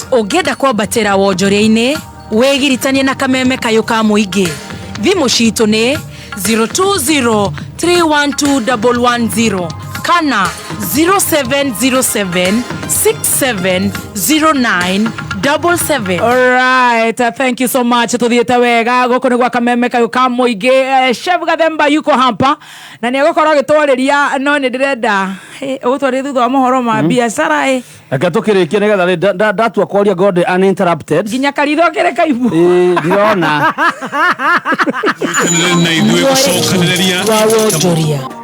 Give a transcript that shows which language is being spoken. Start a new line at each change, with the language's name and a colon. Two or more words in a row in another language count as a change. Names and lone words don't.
Kikuyu: Ũngĩenda kwambatĩra wonjoria-inĩ wĩgiritanie na kameme kayũ ka mũingĩ. Thimũ citũ nĩ 020-312-110 kana 0707-6709-77.
English: Alright, thank you so much.
Kikuyu: Tuthiete wega gũkũ nĩ gwa kameme kayũ ka mũingĩ. Chef Gathemba
Swahili: yuko hapa
Kikuyu: na nĩ agũkorwo agĩtwarĩria no nĩ ndĩrenda ũgũtwarĩria thutha wa mohoro ma biacara Reke tũkĩrĩkie nĩgetha ndatua kwaria
English: God uninterrupted.
Kikuyu: Nginya karitho kĩrĩ kaibu. Ndĩrona. Na ithuĩ gũcokanĩrĩria wonjoria.